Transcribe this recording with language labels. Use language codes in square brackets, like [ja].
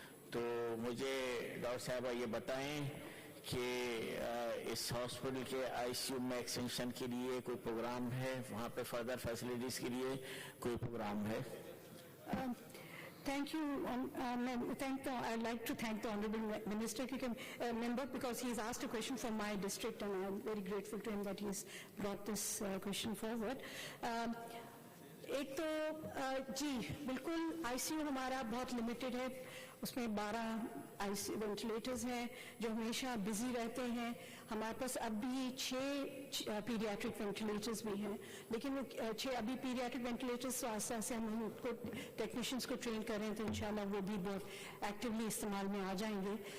[ur] تو مجھے ڈاکٹر صاحبہ یہ بتائیں کہ اس ہاسپٹل کے آئی سی یو میں ایکسٹینشن کے لیے کوئی پروگرام ہے، وہاں پہ فردر فیسلٹیز کے لیے کوئی پروگرام ہے؟ [en] Thank you. I'd like to thank the Honorable Minister, member, because he's asked a question from my district, and I'm very grateful to him that he's brought this question forward. [ur] ایک تو جی بالکل آئی سی you ہمارا بہت limited ہے، اس میں 12 آئی سی ventilators ہیں جو ہمیشہ بزی رہتے ہیں. ہمارے پاس اب بھی 6 پیڈیاٹرک وینٹیلیٹرز بھی ہیں، لیکن وہ 6 ابھی پیڈیاٹرک وینٹیلیٹرز تو آہستہ آہستہ ہم ان کو ٹیکنیشینس کو ٹرین کر رہے ہیں، تو انشاءاللہ وہ بھی بہت ایکٹیولی استعمال میں آ جائیں گے.